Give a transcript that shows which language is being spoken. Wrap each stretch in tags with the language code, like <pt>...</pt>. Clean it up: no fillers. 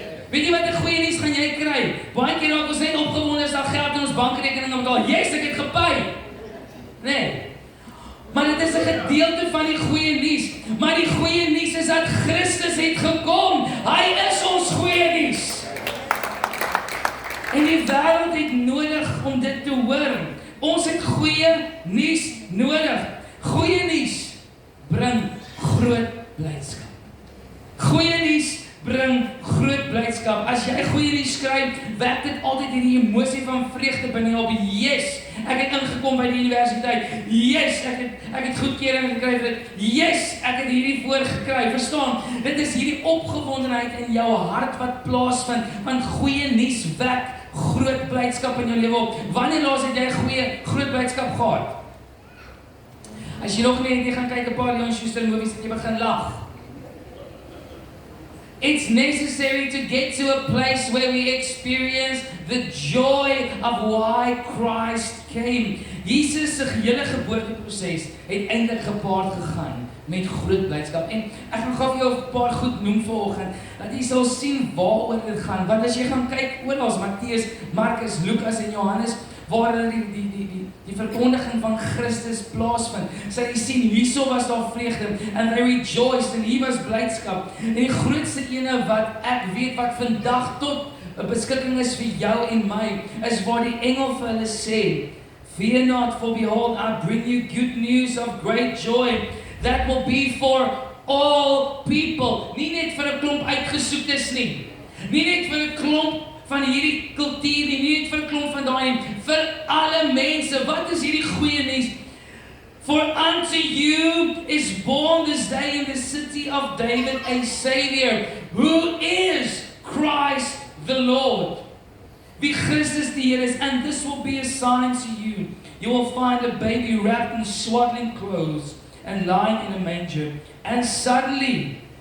<af>Weet jy wat 'n goeie nuus gaan jy kry? Baie keer raak ons net opgewonde as daar geld in ons bankrekening betaal. Yes, ek het gepay. Nee. Maar dit is 'n gedeelte van die goeie nuus. Maar die goeie nuus is dat Christus het gekom. Hy is ons goeie nuus. En die wêreld het nodig om dit te hoor. Ons het goeie nuus nodig. Goeie nuus bring groot blydskap. Goeie nuus bring groot blydskap. As jy goeie nuus skryf, wek dit altyd hierdie emosie van vreugde binne jou op. Yes, ek het ingekom by die universiteit. Yes, ek het goedkeuring gekry vir dit. Yes, ek het hierdie voorgekry. Verstaan? Dit is hierdie opgewondenheid in jou hart wat plaasvind, want goeie nuus wek groot blydskap in jou lewe op. Wanneer laas het jy groot blydskap gehad? As jy nog nie het, jy gaan kyk 'n paar Leon Schuster movies en jy begin lag.</af> <en>It's necessary to get to a place where we experience the joy of why Christ came.</en> <af>Jesus se hele geboorteproses het eintlik gepaard gegaan met groot blydskap. En ek gaan gou vir jou 'n paar goed noem vanoggend, dat jy sal sien waaroor dit gaan. Want as jy gaan kyk oral, Matteus, Markus, Lukas en Johannes, waar hulle die verkondiging van Christus plaasvind, sal jy sien, hierso was daar vreugde,</af> <en>and they rejoiced,</en> <af>en hier was blydskap. En die grootste ene wat ek weet, wat vandag tot 'n beskikking is vir jou en my, is waar die engel vir hulle sê,</af> <en>fear not, for behold, I bring you good news of great joy, that will be for all people.</en> <af>Nie net vir 'n klomp uitgesoektes nie. Nie net vir 'n klomp van hierdie kultuur nie. Nie net vir 'n klomp van daai, vir alle mense. Wat is hierdie goeie nuus?</af> <en>For unto you is born this day in the city of David a Savior, who is Christ the Lord.</en> <af>Wie Christus die Here is,</af> <en>and this will be a sign to you. You will find a baby wrapped in swaddling clothes and lying in a manger. And suddenly</en>